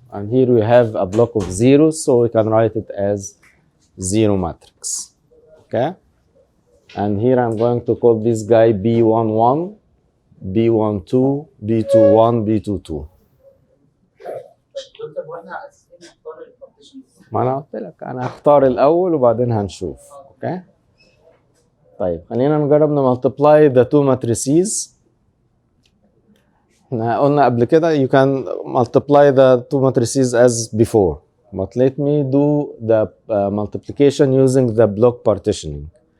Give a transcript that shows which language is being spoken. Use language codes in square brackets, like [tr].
[en] And here we have a block of zeros, so we can write it as 0 matrix. Okay? And here I'm going to call this guy B11, B12, B21, B22. [ar] ما أنا قلت لك أنا هختار الأول وبعدين هنشوف. [en] Okay? [ar] طيب خلينا نجرب [en] نمultiply the two matrices. [ar] احنا قلنا قبل كده [en] you can multiply the two matrices as before. But let me do the multiplication using the block partitioning.